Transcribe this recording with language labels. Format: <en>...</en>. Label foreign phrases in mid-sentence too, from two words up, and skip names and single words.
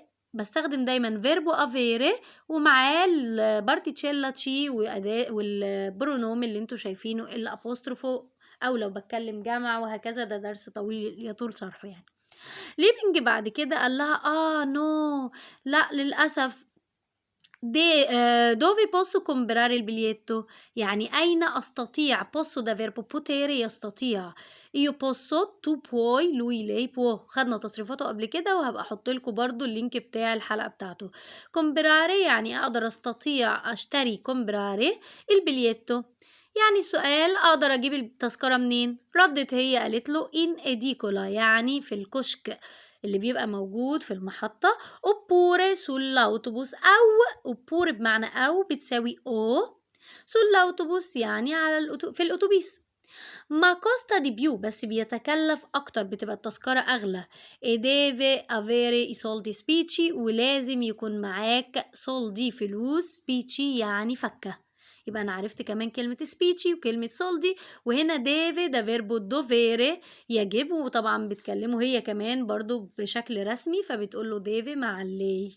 <ar>بستخدم دايما فيربو افيري ومعاه البارتيتشيلا تشي واداء والبرونوم اللي انتوا شايفينه الابوستروفو، او لو بتكلم جمع وهكذا. ده درس طويل يطول شرحه يعني. ليبينج بعد كده قال لها نو لا للأسف.</ar> <it>dove posso comprare il biglietto،</it> <ar>يعني أين أستطيع.</ar> <it>posso ده verbo potere يستطيع. io posso tu puoi lui lei può،</it> <ar>خدنا تصريفاته قبل كده وهبقى أحط لكم برضو اللينك بتاع الحلقة بتاعته. comprare يعني أقدر أستطيع أشتري</ar> <it>comprare il biglietto,</it> <ar>يعني السؤال أقدر أجيب التذكرة منين؟ ردت هي قالت له</ar> <it>in edicola</it> <ar>يعني في الكشك اللي بيبقى موجود في المحطة.</ar> <it>oppure sull'autobus</it> <ar>أو oppure بمعنى أو بتساوي أو sull'autobus يعني في الأتوبيس.</ar> <it>ma costa di più</it> <ar>بس بيتكلف أكتر بتبقى التذكرة أغلى.</ar> <it>e deve avere i soldi spicci</it> <ar>ولازم يكون معاك soldi فلوس spicci يعني فكة. يبقى أنا عرفت كمان كلمة spicci وكلمة soldi. وهنا deve ده</ar> <it>verbo dovere</it> <ar>يجب وطبعا بتكلمه هي كمان برضو بشكل رسمي فبتقوله deve مع اللي.</ar>